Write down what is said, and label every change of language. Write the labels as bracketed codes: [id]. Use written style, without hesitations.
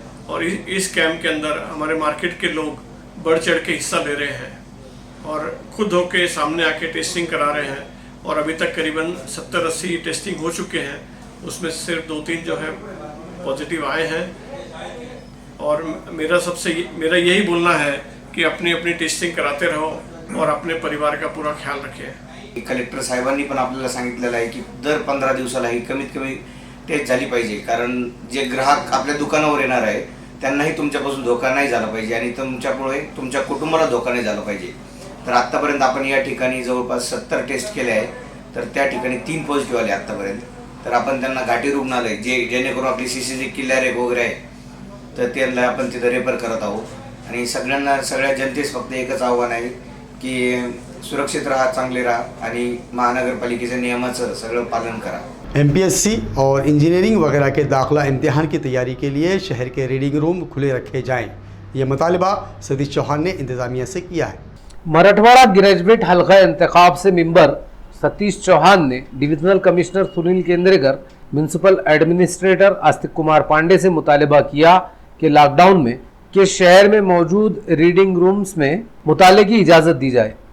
[hi] और इस कैंप के अंदर हमारे मार्केट के लोग बढ़ चढ़ के हिस्सा ले रहे हैं और खुद होके सामने आके टेस्टिंग करा रहे हैं। और अभी तक करीबन 70-80 टेस्टिंग हो चुके हैं, उसमें सिर्फ 2-3 जो है पॉजिटिव आए हैं। और मेरा यही बोलना है कि अपनी अपनी टेस्टिंग कराते रहो और अपने परिवार का पूरा ख्याल रखें। [mr] कलेक्टर साहेबांनी पण आपल्याला सांगितलेलं आहे की दर 15 दिवसाला ही कमीत कमी टेस्ट झाली पाहिजे, कारण जे ग्राहक आपल्या दुकानावर येणार आहे त्यांनाही तुमच्यापासून धोका नाही झाला पाहिजे आणि तुमच्यामुळे तुमच्या कुटुंबाला धोका नाही झाला पाहिजे। तर आत्तापर्यंत आपण या ठिकाणी जवळपास 70 टेस्ट केले आहे, तर त्या ठिकाणी 3 पॉझिटिव्ह आले आत्तापर्यंत। तर आपण त्यांना घाटी रुग्णालय जेणेकरून आपली CCG किल्लारे वगैरे आहे तर त्यांना आपण तिथे रेफर करत आहोत। आणि सगळ्या जनतेस फक्त एकच आव्हान आहे की सुरक्षित राहा, चांगले राहा आणि महानगरपालिकेच्या नियमाचं सगळं पालन करा। [hi] MPSC और इंजीनियरिंग वगैरह के दाखिला इम्तिहान की तैयारी के लिए शहर के रीडिंग रूम खुले रखे जाएं, ये मुतालिबा सतीश चौहान ने इंतज़ामिया से किया है। मराठवाड़ा ग्रेजुएट हल्का इंतखाब से मेंबर सतीश चौहान ने divisional commissioner Sunil Kendrekar, municipal administrator Astik Kumar Pandey से मुतालिबा किया कि लॉकडाउन में के शहर में मौजूद रीडिंग रूम्स में मुताले की इजाज़त दी जाए।